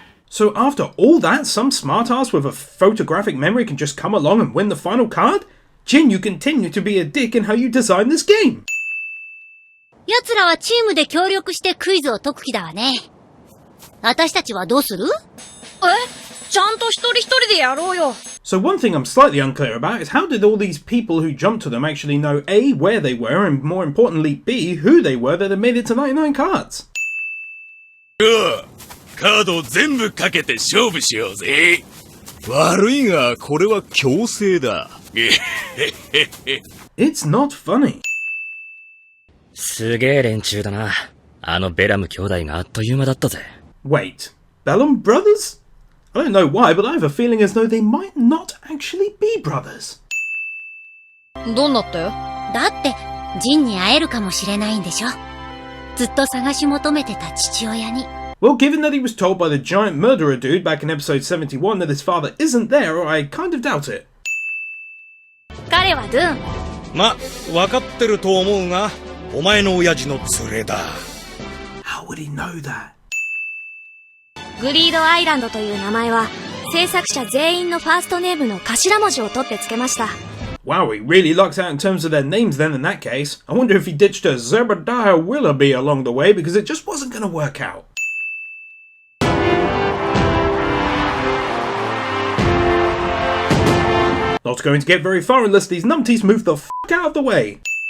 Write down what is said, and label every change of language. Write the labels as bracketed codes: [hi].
[en] So after all that, some smartass with a photographic memory can just come along and win the final card? Jin, you continue to be a dick in how you design this game. [ja] 奴らはチームで協力してクイズを解く気だわね。私たちはどうする？ちゃんと一人一人でやろうよ。 [en] So one thing I'm slightly unclear about is how did all these people who jumped to them actually know A, where they were, and more importantly B, who they were that had made it to 99 cards? [ja] カードを全部かけて勝負しようぜ。悪いが、これは強制だ。 [en] It's not funny. [ja] すげえ連中だな。あのベラム兄弟があっという間だったぜ。 [en] Wait, Bellum brothers? I don't know why, but I have a feeling as though they might not actually be brothers. [ja] どんなって？だって、ジンに会えるかもしれないんでしょ。ずっと探し求めてた父親に。 [en] Well, given that he was told by the giant murderer dude back in episode 71 that his father isn't there, I kind of doubt it. [ja] 彼はドゥン。ま、わかってると思うが、お前の親父の連れだ。 [en] How would he know that? [ja] グリードアイランドという名前は制作者全員のファーストネームの頭文字を取って付けました。 [en] Wow, he really lucked out in terms of their names then in that case. I wonder if he ditched a Zebediah Willoughby along the way because it just wasn't going to work out. Not going to get very far unless these numpties move the f*** out of the way.